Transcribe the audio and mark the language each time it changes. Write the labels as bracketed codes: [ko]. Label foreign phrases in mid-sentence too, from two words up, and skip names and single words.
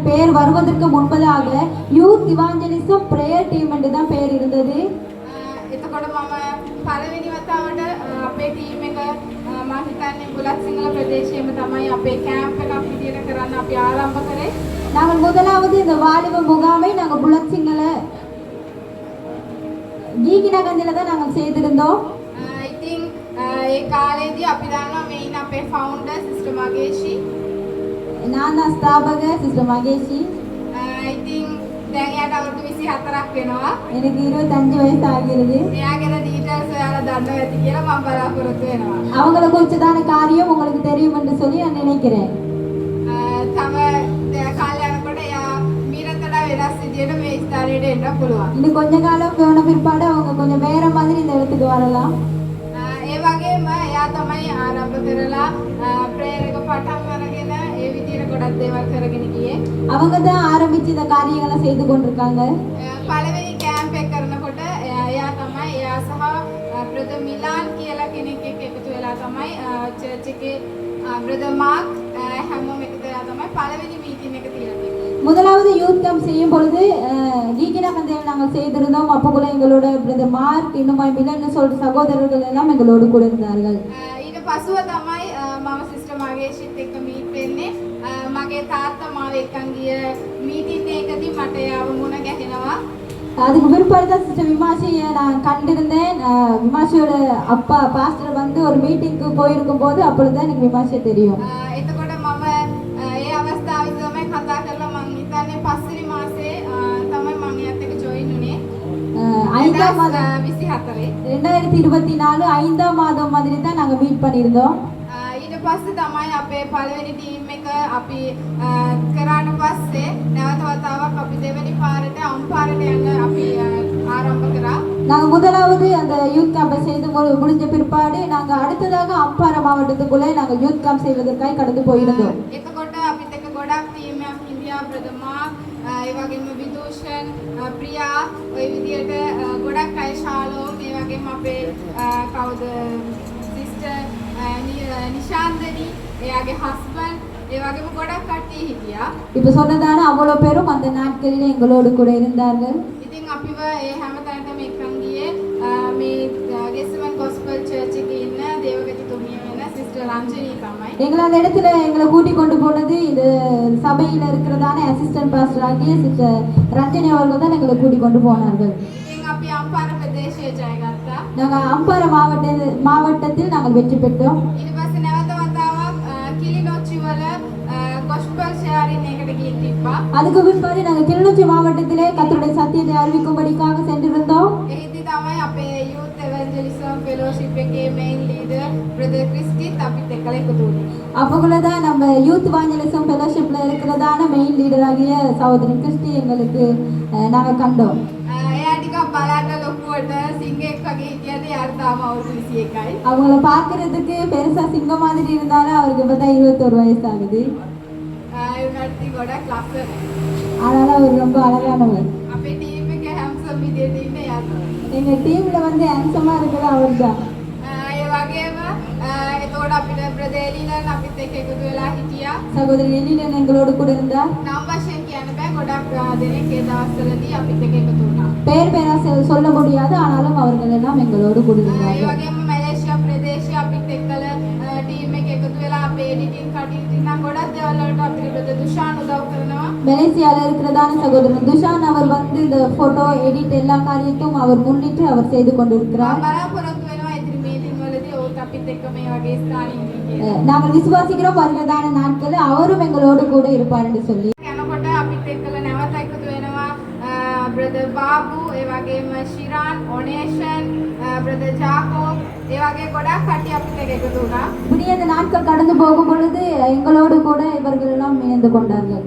[ta] பெயர் வருவதற்கு முன்பதாக யூத் இவாஞ்சலிசம் பிரேயர் டீம் என்று தான் பெயர் இருந்தது. [si] එතකොට මම පළවෙනි වතාවට අපේ ටීම් එක මම හිතන්නේ බුලත් සිංහල ප්‍රදේශයේම තමයි අපේ කැම්ප් එකක් විදියට කරන්න අපි ආරම්භ කරේ. [ta] நாங்கள் முதலாவது இந்த வாலிப முகாமை நாங்கள் புலத் சிங்கள ගීකිනගන්දිල தான் நாங்கள் செய்திருந்தோம். [si] ඉතින් ඒ කාලේදී අපි දන්නවා මේ ඉන්න අපේ [en] founder sister [si] මගේෂි. [ta] நான் தான் ஸ்தாபக சிஸ்டர் மகேஷி. [si] ඉතින් දැන් එයාට අවුරුදු 24ක් වෙනවා. [ta] எனக்கு 25 வயசு ஆகிறது. [si] එයාගේ ඩීටේල්ස් ඔයාලා දන්නවා ඇති කියලා මම බලාපොරොත්තු වෙනවා. [ta] அவங்கள குறிச்சதான காரியம் உங்களுக்கு தெரியும் என்று சொல்லி நான் நினைக்கிறேன். [si] තම කාලය යනකොට එයා මීරතට වෙනස් විදියට මේ ස්ථානයට එන්න පුළුවන්. [ta] இன்னும் கொஞ்ச காலம் போன பிற்பாடு அவங்க கொஞ்சம் வேற மாதிரி இந்த இடத்துக்கு வரலாம். [si] ඒ වගේම එයා තමයි ආරම්භ කරලා ප්‍රේයර් එක පටන් අරගෙන ඒ විදියට ගොඩක් දේවල් කරගෙන ගියේ. [ta] அவங்க தான் ஆரம்பிச்சு இந்த காரியங்களை செய்து கொண்டிருக்காங்க. [si] පළවෙනි කැම්ප් එක කරනකොට එයා තමයි එයා සහ බ්‍රදර් මිලාන් කියලා කෙනෙක් එක්ක එකතු වෙලා තමයි චර්ච් එකේ බ්‍රදර් මාර්ක් හැමෝම එකතු වෙලා තමයි පළවෙනි මීටින් එක තියලා තියෙන්නේ. [ta] முதலாவது [en] youth camp [ta] செய்யும் பொழுது கீகினகந்தையில் நாங்கள் செய்திருந்தோம். அப்போக்குள்ள எங்களோட பிரதர் மார்க் இன்னும் மிலன்னு சொல்ற சகோதரர்கள் எல்லாம் எங்களோடு கூட இருந்தார்கள். [si] ඊට පසුව තමයි මම සිස්ටර් මගේෂිත් එක්ක මීට් වෙන්නේ. මගේ තාත්තා මාව එක්කන් ගිය මීටින් එකදී මට යාව මුණ ගැහෙනවා. [ta] அதுக்கு பிற்பாடு தான் சிஸ்டர் விமாசியை நான் கண்டிருந்தேன். விமாசியோட அப்பா பாஸ்டர் வந்து ஒரு மீட்டிங்க்கு போயிருக்கும் போது அப்பொழுதுதான் எனக்கு விமாசியை தெரியும். [si] එතකොට මම ඒ අවස්ථාවේ තමයි කතා කරලා මම හිතන්නේ පස්වෙනි මාසේ තමයි මම එයාත් එක්ක ජොයින් වුණේ. [ta] 5ஆம் மாதம் 24. 2024 5ஆம் மாதம் மாதிரி தான் நாங்கள் மீட் பண்ணியிருந்தோம். [si] ඊට පස්සේ තමයි අපේ පළවෙනි ටීම් එක අපි කරාට පස්සේ නැවත වතාවක් අපි දෙවෙනි පාරට අම්පාරට යන්න අපි ආරම්භ කරා. [ta] நாங்கள் முதலாவது அந்த யூத் கேம்பை செய்து முடிஞ்ச பிற்பாடு நாங்கள் அடுத்ததாக அம்பாறை மாவட்டத்துக்குள்ளே நாங்கள் [en] youth camp [ta] செய்வதற்காக கடந்து போயிருந்தோம். [si] එතකොට අපිත් එක්ක ගොඩක් ටීම් එකක් ඉන්දියා බ්‍රදර් මාක් ඒ වගේම විදූෂන් ප්‍රියා ඔය විදියට ගොඩක් අය ශාලෝම් ඒ වගේම අපේ කවුද සිස්ටර් නිශාන්දනි එයාගේ හස්බන්ඩ් ඒ වගේම ගොඩක් කට්ටිය හිටියා. [ta] இப்போ சொன்னதான அவ்வளோ பேரும் அந்த நாட்களில் எங்களோடு கூட இருந்தார்கள். [si] ඉතින් අපිව ඒ හැම තැනටම එක්කන් ගියේ මේ ගෙස්සමන් ගොස්පල් චර්ච් එකේ ඉන්න දේවගතිතුමිය වෙන සිස්ටර් රංජනී තමයි. [ta] எங்களை அந்த இடத்துல எங்களை கூட்டி கொண்டு போனது இந்த சபையில் இருக்கிறதான [en] assistant pastor [ta] ஆகிய சிஸ்டர் ரஞ்சனி அவர்கள் தான் எங்களை கூட்டி கொண்டு போனார்கள். [si] ඉතින් අපි අම්පාර ප්‍රදේශයේ ජයගත්තා. [ta] நாங்கள் அம்பாறை மாவட்டத்தில் நாங்கள் வெற்றி பெற்றோம். [si] ඊට පස්සේ නැවත වතාවක් කිලිනොච්චි වල [en] gospel sharing [si] එකට ගිහින් තිබ්බා. [ta] அதுக்கு பிற்பாடு நாங்கள் கிளிநொச்சி மாவட்டத்திலே கர்த்தருடைய சத்தியத்தை அறிவிக்கும்படிக்காக சென்றிருந்தோம். [si] එහිදී තමයි අපේ youth evangelism fellowship එකේ [en] main leader [si] brother ක්‍රිස්ටිත් අපිත් එක්කලා එකතු වුණේ. [ta] அப்போக்குள்ள தான் நம்ம யூத் இவாஞ்சலிசம் ஃபெலோஷிப்ல இருக்கிறதான மெயின் லீடராகிய சகோதரி கிறிஸ்டி எங்களுக்கு நாங்கள் கண்டோம். [si] එයා ටිකක් බලන්න ලොකුවට සිංහෙක් වගේ හිටියද යාට තාම අවුරුදු 21යි. [ta] அவங்கள பார்க்கறதுக்கு பெருசா சிங்கம் மாதிரி இருந்தாலும் அவருக்கு இப்போ தான் 21 வயசு ஆகுது. [si] ඒ වුණාට ගොඩක් ලස්සනයි. [ta] ஆனாலும் அவர் ரொம்ப அழகானவர். [si] අපේ ටීම් එකේ හැම්සම් විදියට ඉන්න එයා තමයි. [ta] எங்க டீம்ல வந்து ஹேண்ட்ஸமா இருக்கிறது அவர் தான். [si] ඒ වගේම එතකොට අපිට brother එලිනන් අපිත් එක්ක එකතු වෙලා හිටියා. [ta] சகோதரி எலிலன் எங்களோடு கூட இருந்தார். [si] නම් වශයෙන් කියන්න බෑ ගොඩක් දෙනෙක් ඒ දවස්වලදී අපිත් එක්ක එකතු වුණා. [ta] பெயர் பெயரா சொல்ல முடியாது ஆனாலும் அவர்கள் எல்லாம் எங்களோடு கூட [si] ඒ [ta] இருந்தார்கள். [si] වගේම මැලේසියා ප්‍රදේශයේ අපිත් එක්කලා ටීම් එක එකතු වෙලා අපේ එඩිටින් කටයුතු නම් ගොඩක් දේවල් වලට අපිට brother දුෂාන් උදව් කරනවා. [ta] மலேசியால இருக்கிறதான சகோதரன் துஷான் அவர் வந்து இந்த [en] photo edit [ta] எல்லா காரியத்தையும் அவர் முன்னிட்டு அவர் செய்து கொண்டிருக்கிறார். [si] මම බලාපොරොත්තු වෙනවා ඉදිරි මීටින් වලදී ඔවුත් අපිත් එක්ක මේ වගේ ස්ථානින් ඉන්නේ. [ta] நாங்கள் விசுவாசிக்கிறோம் வருகிறதான நாட்களில் அவரும் எங்களோடு கூட இருப்பார் என்று சொல்லி. [si] යනකොට අපිත් එක්කලා නැවත එකතු වෙනවා brother බාබු ඒ වගේම ශිරාන් ඔනේෂන් brother ජාකෝබ් ඒ වගේ ගොඩක් කට්ටිය අපිත් එක්ක එකතු වුණා. [ta] இப்படி அந்த நாட்கள் கடந்து போகும் பொழுது எங்களோடு கூட இவர்கள் எல்லாம் இணைந்து கொண்டார்கள்.